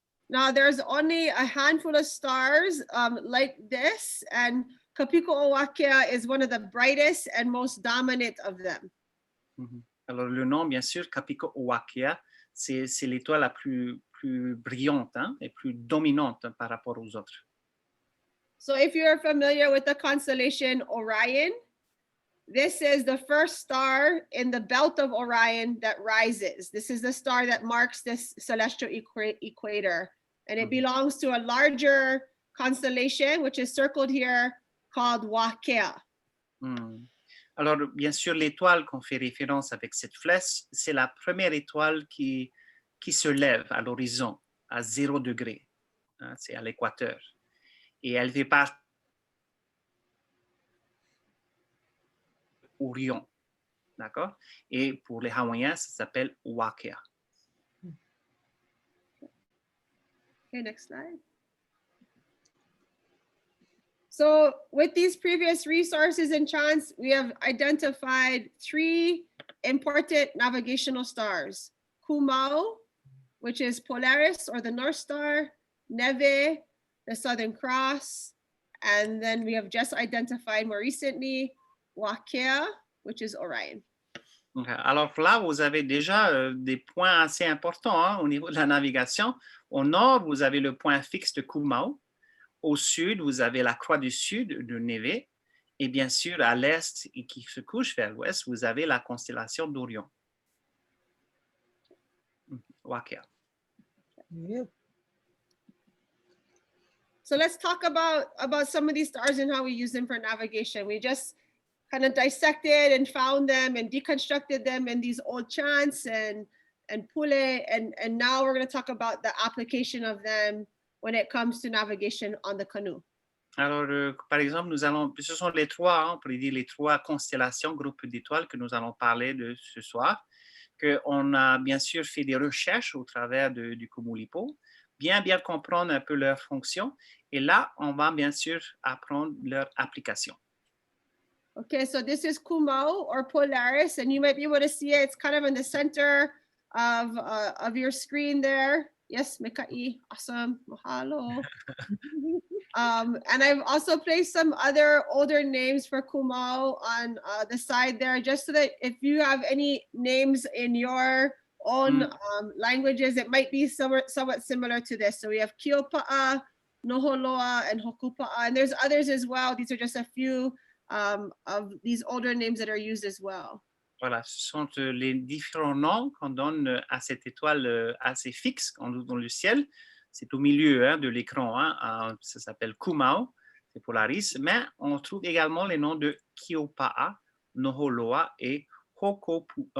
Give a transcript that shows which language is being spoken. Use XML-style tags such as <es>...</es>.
<en>Now, there's only a handful of stars like this, and Kapiko o Wakea is one of the brightest and most dominant of them.</en> <fr>Alors, le nom, bien sûr, Kapiko o Wakea, c'est l'étoile la plus brillante hein, et plus dominante par rapport aux autres.</fr> <en>So if you're familiar with the constellation Orion, this is the first star in the belt of Orion that rises. This is the star that marks this celestial equator, and it belongs to a larger constellation, which is circled here, called Wakea.</en> <fr>Alors, bien sûr, l'étoile qu'on fait référence avec cette flèche, c'est la première étoile qui se lève à l'horizon, à 0 degré. Hein, c'est à l'équateur. Et elle fait partie Orion. D'accord? Et pour les Hawaïens, ça s'appelle Wakea.</fr> <en>Okay, next slide. So with these previous resources and chants, we have identified 3 important navigational stars. Kumao, which is Polaris or the North Star, Neve, the Southern Cross, and then we have just identified more recently Wakea, which is Orion.</en> <fr>Alors là, vous avez déjà des points assez importants au niveau de la navigation. Au nord, vous avez le point fixe de Kumao. Au sud, vous avez la croix du sud de Neve. Et bien sûr, à l'est et qui se couche vers l'ouest, vous avez la constellation d'Orion. Wakea.</fr> <en>Yep. So let's talk about some of these stars and how we use them for navigation. We just kind of dissected and found them and deconstructed them in these old chants and pule, and now we're going to talk about the application of them when it comes to navigation on the canoe.</en> <fr>Alors, par exemple, ce sont les 3, on pourrait dire les 3 constellations, groupes d'étoiles que nous allons parler de ce soir, qu'on a bien sûr fait des recherches au travers du Kumulipo, bien comprendre un peu leur fonction, et là, on va bien sûr apprendre leur application.</fr> <en>Okay, so this is Kumao or Polaris, and you might be able to see it. It's kind of in the center of your screen there. Yes, Mekai, awesome, mahalo. And I've also placed some other older names for Kumao on the side there, just so that if you have any names in your own languages, it might be somewhat similar to this. So we have Kiopa'a, Noholoa, and Hokupa'a, and there's others as well. These are just a few of these older names that are used as well.</en> <fr>Voilà, ce sont les différents noms qu'on donne à cette étoile assez fixe dans le ciel. C'est au milieu de l'écran, ça s'appelle Kumao, c'est Polaris, mais on trouve également les noms de Kiopa'a, Noholoa et Hokupa'a.</fr>